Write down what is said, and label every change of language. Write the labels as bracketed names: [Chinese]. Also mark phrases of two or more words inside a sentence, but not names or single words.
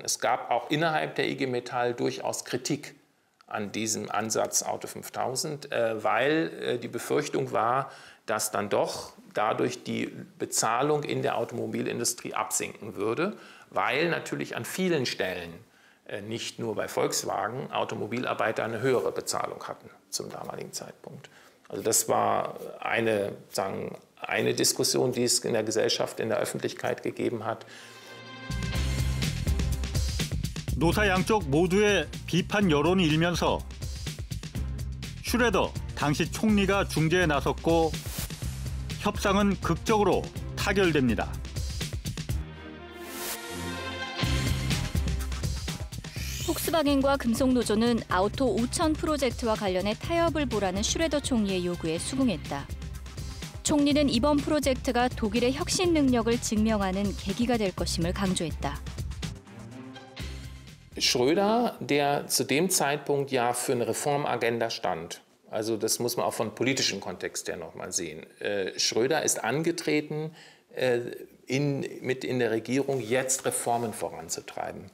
[German] Es gab auch innerhalb der IG Metall durchaus Kritik an diesem Ansatz Auto 5000, weil die Befürchtung war, dass dann doch dadurch die Bezahlung in der Automobilindustrie absinken würde, weil natürlich an vielen Stellen, nicht nur bei Volkswagen, Automobilarbeiter eine höhere Bezahlung hatten zum damaligen Zeitpunkt. Also das war eine Diskussion, die es in der Gesellschaft, in der Öffentlichkeit gegeben hat. [Korean] 노사 양쪽 모두의 비판 여론이 일면서 슈레더 당시 총리가 중재에 나섰고 협상은 극적으로 타결됩니다. 폭스바겐과 금속노조는 아우토 5000 프로젝트와 관련해 타협을 보라는 슈레더 총리의 요구에 수긍했다. 총리는 이번 프로젝트가 독일의 혁신 능력을 증명하는 계기가 될 것임을 강조했다. [German] Schröder, der zu dem Zeitpunkt ja für eine Reformagenda stand, also das muss man auch von politischem Kontext her nochmal sehen. Schröder ist angetreten, mit in der Regierung jetzt Reformen voranzutreiben.